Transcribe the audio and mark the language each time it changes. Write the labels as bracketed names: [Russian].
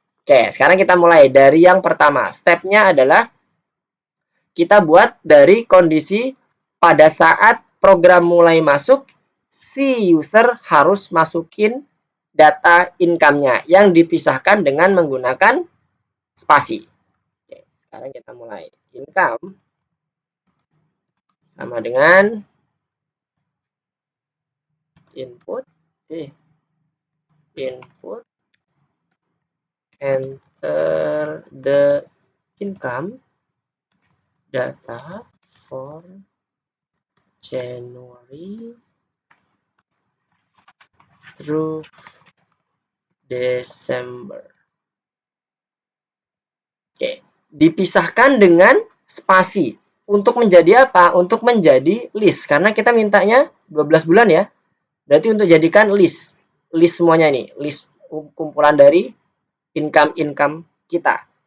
[Indonesian] Oke, sekarang kita mulai dari yang pertama. Step-nya adalah kita buat dari kondisi pada saat program mulai masuk, si user harus masukin data income-nya yang dipisahkan dengan menggunakan spasi. Oke, sekarang kita mulai. Income sama dengan input. [English] Input, enter the income data for January through December. [Indonesian] Oke, dipisahkan dengan spasi. Untuk menjadi apa? Untuk menjadi list. Karena kita mintanya 12 bulan ya. Berarti untuk jadikan list. List semuanya nih. List kumpulan dari income-income kita.